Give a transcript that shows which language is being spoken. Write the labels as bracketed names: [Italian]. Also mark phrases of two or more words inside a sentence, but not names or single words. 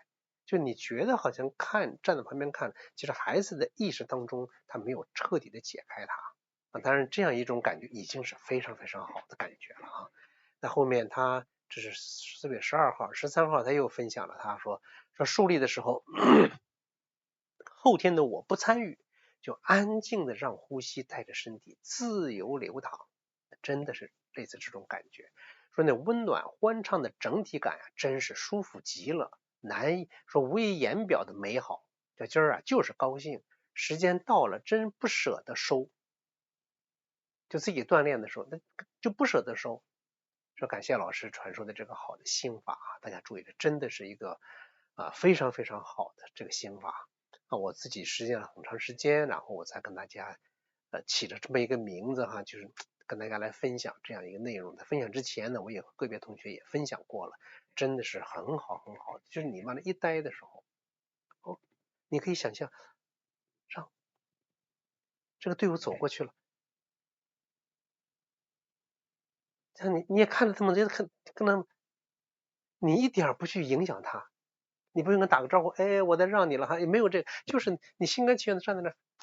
[Chinese] 就你覺得好像站在旁邊看，其實孩子的意識當中他沒有徹底的解開它當然這樣一種感覺已經是非常非常好的感覺了那後面他這是4月12號13號他又分享了，他說樹立的時候後天的我不參與，就安靜的讓呼吸帶着身體自由流淌，真的是類似這種感覺。說那溫暖歡暢的整體感真是舒服極了，難以說無以言表的美好。這今兒就是高興，時間到了真不捨得收，就自己鍛鍊的時候那就不捨得收。說感謝老師傳授的這個好的心法大家注意，這真的是一個非常非常好的這個心法我自己實踐了很長時間，然後我才跟大家起了這麼一個名字就是跟大家來分享這樣一個內容。在分享之前呢，我也和個別同學也分享過了，真的是很好很好。就是你往那一待的時候你可以想象让這個隊伍走過去了，你也看着他们觉得可能你一點不去影響他，你不用跟打個招呼，我在讓你了也沒有這個，就是你心甘情願的站在那兒，